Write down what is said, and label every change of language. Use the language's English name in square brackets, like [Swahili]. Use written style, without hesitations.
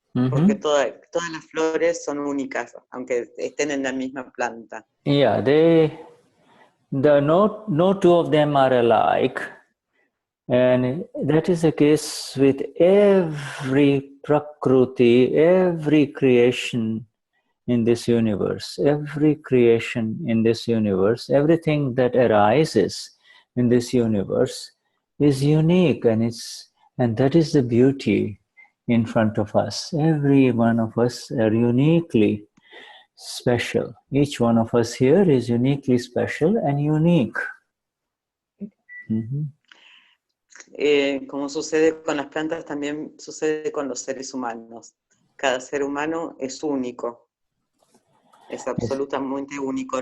[Spanish] Porque todas las flores son únicas, aunque estén en la misma planta. [English] Yeah, no two of them are alike. And that is the case with every Prakruti, every creation in this universe, every creation in this universe, everything that arises in this universe is unique, and that is the beauty in front of us. Every one of us are uniquely special. Each one of us here is uniquely special and unique. Mm-hmm. [Spanish] Como sucede con las plantas, también sucede con los seres humanos. Cada ser humano es único, es absolutamente único.